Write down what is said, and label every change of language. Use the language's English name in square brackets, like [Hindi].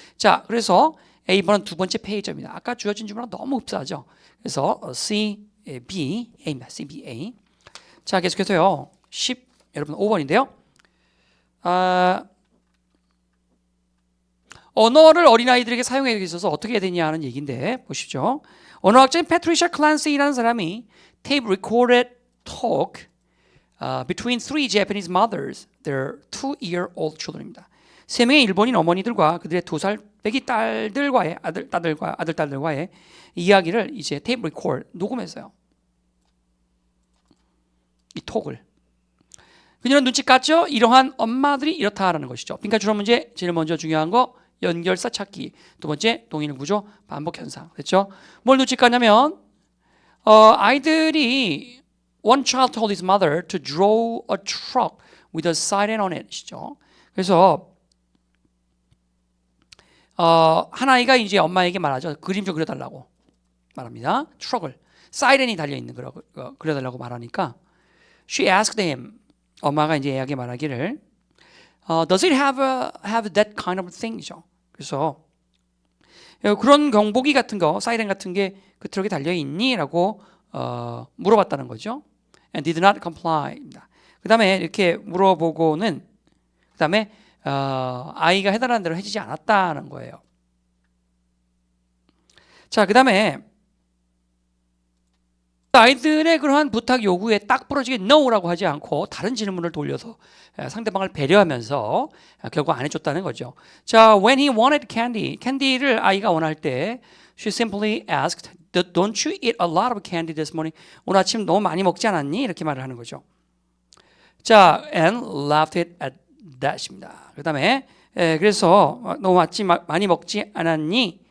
[Korean] 자, 그래서 A번은 두 번째 폐해점이다. 아까 주어진 주문랑 너무 흡사하죠. 그래서 C, B, A입니다. C, B, A. 자, 계속해서요. 10, 여러분 5번인데요. 언어를 어린아이들에게 사용하기 있어서 어떻게 해야 되냐 하는 얘기인데 보십시오. 언어학자인 패트리샤 클란시라는 사람이 [English] tape recorded talk between three Japanese mothers, their 2-year-old children입니다. [Korean] 세 명의 일본인 어머니들과 그들의 2살 배기 딸들과의 아들딸들과의 이야기를 이제 테이프 리코드 녹음했어요. 이 톡을. 그녀는 눈치 깠죠? 이러한 엄마들이 이렇다라는 것이죠. 빈칸 주로 문제 제일 먼저 중요한 거 연결사 찾기. 두 번째 동일 구조 반복 현상. 됐죠? 뭘 눈치 깠냐면 아이들이 [English] one child told his mother to draw a truck with a siren on it.이죠. [Korean] 그래서 한 아이가 이제 엄마에게 말하죠. 그림 좀 그려달라고 말합니다. 트럭을 사이렌이 달려 있는 그려달라고 말하니까 [English] she asked him [Korean] 엄마가 이제 애에게 말하기를 [English] Does it have that kind of thing이죠. [Korean] 그래서 그런 경보기 같은 거, 사이렌 같은 게 그 트럭에 달려 있니? 라고 물어봤다는 거죠. [English] And did not comply입니다. [Korean] 그 다음에 이렇게 물어보고는 그 다음에 아이가 해달라는 대로 해주지 않았다는 거예요. 자, 그 다음에 아이들의 그러한 부탁 요구에 딱 부러지게 no라고 하지 않고 다른 질문을 돌려서 상대방을 배려하면서 결국 안 해줬다는 거죠. [English] 자, when he wanted candy, [Korean] 캔디를 아이가 원할 때 [English] she simply asked, don't you eat a lot of candy this morning? [Korean] 오늘 아침 너무 많이 먹지 않았니? 이렇게 말을 하는 거죠. [English] 자, and laughed at that입니다. [Korean] 그 다음에 그래서 너무 아침 많이 먹지 않았니?